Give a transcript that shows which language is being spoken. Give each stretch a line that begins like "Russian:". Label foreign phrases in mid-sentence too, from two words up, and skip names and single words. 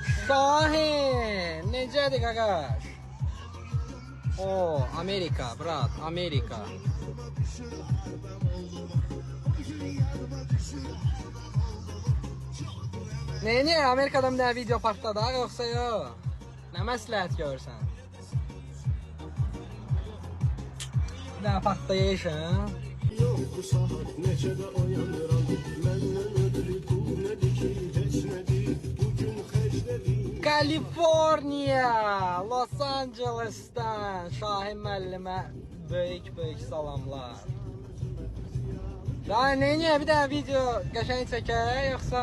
Azerbaijani: Şahin, necədir qaqaş? O, Amerika, brat, Amerika.
Turkish: Niye Amerika'da bir tane video partladı ha, yoksa yok?
Azerbaijani: Ne məsləhət görsən?
Turkish: Bir tane
Azerbaijani: partlayışın. Yok bu saat neçədə oyanıram. Məndən ötürü bu nədir ki, heç nədir. Bugün xərclədim. Kaliforniya, Los Angeles'tan Şahin müəllimə böyük salamlar. Şahin, niye
Turkish: bir tane
Azerbaijani: video qəşəng çəkək, yoxsa?